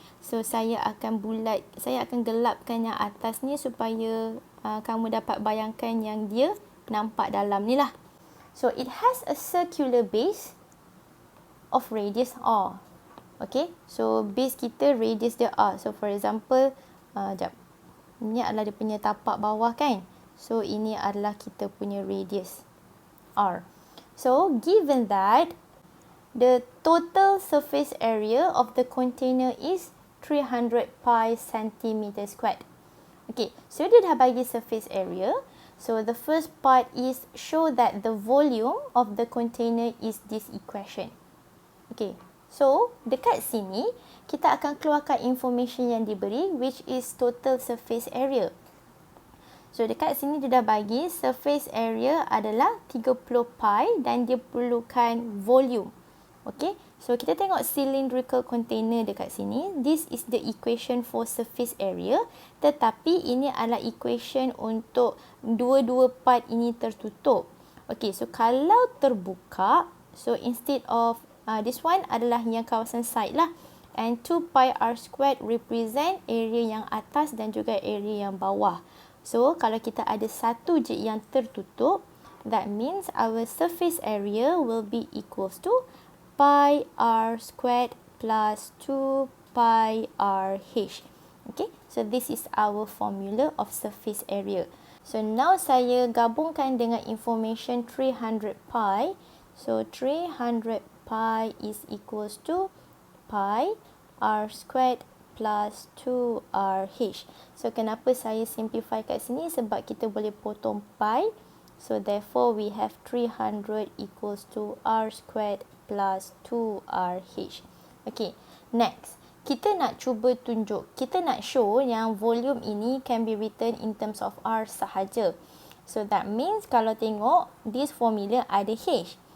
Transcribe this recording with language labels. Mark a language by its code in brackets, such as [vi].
[ms] So, saya akan gelapkan yang atas ni supaya kamu dapat bayangkan yang dia nampak dalam ni lah. [en] So, it has a circular base of radius r. [ms] Okay. So, base kita radius dia r. So, for example, ini adalah dia punya tapak bawah kan. So, ini adalah kita punya radius r. [en] So, given that the total surface area of the container is 300 pi centimeter squared. Okay, so [ms] dia dah bagi [en] surface area. So the first part is show that the volume of the container is this equation. [ms] Okay, so dekat sini kita akan keluarkan information yang diberi, [en] which is total surface area. [ms] So dekat sini dia dah bagi surface area adalah 30 pi dan dia perlukan volume. Okay, so kita tengok cylindrical container dekat sini. [en] This is the equation for surface area. [ms] Tetapi ini adalah equation untuk dua-dua part ini tertutup. Okay, so kalau terbuka, [en] so instead of this one [ms] adalah yang kawasan side lah. [en] And 2 pi r squared represent area [ms] yang atas dan juga [en] area [ms] yang bawah. [en] So, [ms] kalau kita ada satu je yang tertutup, [en] that means our surface area will be equals to pi r squared plus 2 pi r h. Okay, so this is our formula of surface area. [ms] So now saya gabungkan dengan information 300 pi. [en] So 300 pi is equals to pi r squared plus 2 r h. [ms] So kenapa saya simplify kat sini? Sebab kita boleh potong pi. [en] So therefore we have 300 equals to r squared plus 2RH. [ms] Okay, next. Kita nak cuba tunjuk, kita nak show yang volume ini [en] can be written in terms of R [ms] sahaja. [en] So that means [ms] kalau tengok, [en] this formula [ms] ada [en] H.